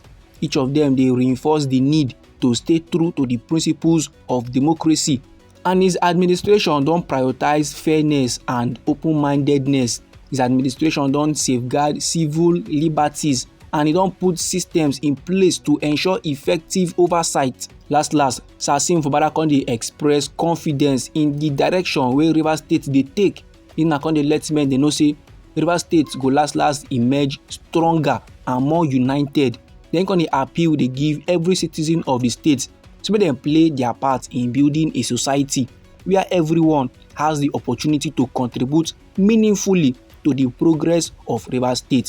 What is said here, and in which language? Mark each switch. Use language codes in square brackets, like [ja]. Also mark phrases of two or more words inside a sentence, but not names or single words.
[pcm] Each of them dey reinforce the need to stay true to the principles of democracy. And his administration don prioritize fairness and open-mindedness. His administration don safeguard civil liberties and he don put systems in place to ensure effective oversight. Last, Sasim Fubara come dey express confidence in the direction wey Rivers State dey take. He na come dey let men dey know say Rivers State go last emerge stronger and more united. Then come dey appeal dey give every citizen of the state so make dem play their part in building a society where everyone has the opportunity to contribute meaningfully to the progress of Rivers State.